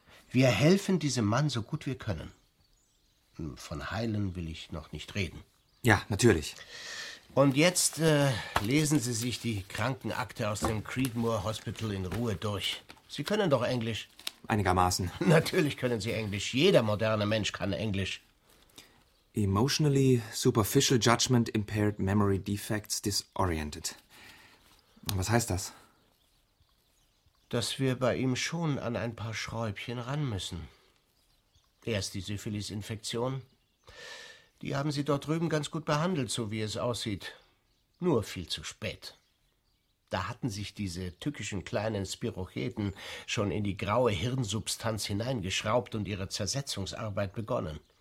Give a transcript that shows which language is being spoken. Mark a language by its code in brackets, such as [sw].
[de] Wir helfen diesem Mann so gut wir können. Von heilen will ich noch nicht reden. Ja, natürlich. Und jetzt lesen Sie sich die Krankenakte aus dem Creedmoor Hospital in Ruhe durch. Sie können doch Englisch. Einigermaßen. Natürlich können Sie Englisch. Jeder moderne Mensch kann Englisch. [en] Emotionally superficial judgment impaired memory defects disoriented. [de] Was heißt das? Dass wir bei ihm schon an ein paar Schräubchen ran müssen. Erst die Syphilis-Infektion. Die haben sie dort drüben ganz gut behandelt, so wie es aussieht. Nur viel zu spät. Da hatten sich diese tückischen kleinen Spirocheten schon in die graue Hirnsubstanz hineingeschraubt und ihre Zersetzungsarbeit begonnen.